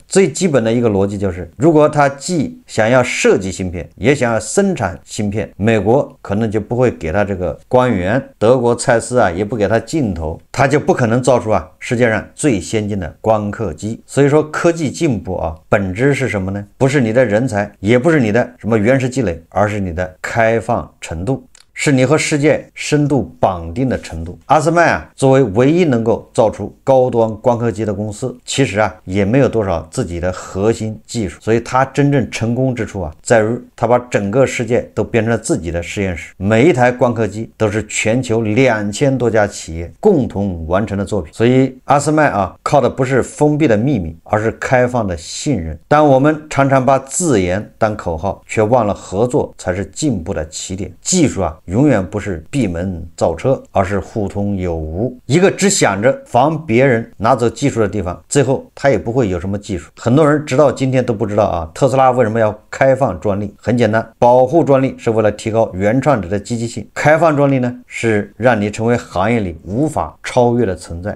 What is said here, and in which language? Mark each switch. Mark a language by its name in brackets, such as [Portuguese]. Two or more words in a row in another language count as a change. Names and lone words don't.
[Chinese] 最基本的一個邏輯就是，如果他既想要設計芯片，也想要生產芯片，美國可能就不會給他這個光源，德國蔡司啊也不給他鏡頭，他就不可能造出世界上最先進的光刻機。所以說科技進步啊，本質是什麼呢？不是你的人才，也不是你的什麼原始積累，而是你的開放程度，是你和世界深度綁定的程度。阿斯麥啊，作為唯一能夠造出高端光刻機的公司，其實啊也沒有多少自己的核心技術，所以它真正成功之處啊，在於它把整個世界都變成了自己的實驗室。每一台光刻機都是全球2000多家企業共同完成的作品。所以阿斯麥啊，靠的不是封閉的秘密，而是開放的信任。但我們常常把自研當口號，卻忘了合作才是進步的起點。技術啊，永遠不是閉門造車，而是互通有無。一個只想着防別人拿走技術的地方，最後他也不會有什麼技術。很多人直到今天都不知道啊，特斯拉為什麼要開放專利？很簡單，保護專利是為了提高原創者的積極性，開放專利呢，是讓你成為行業裡無法超越的存在。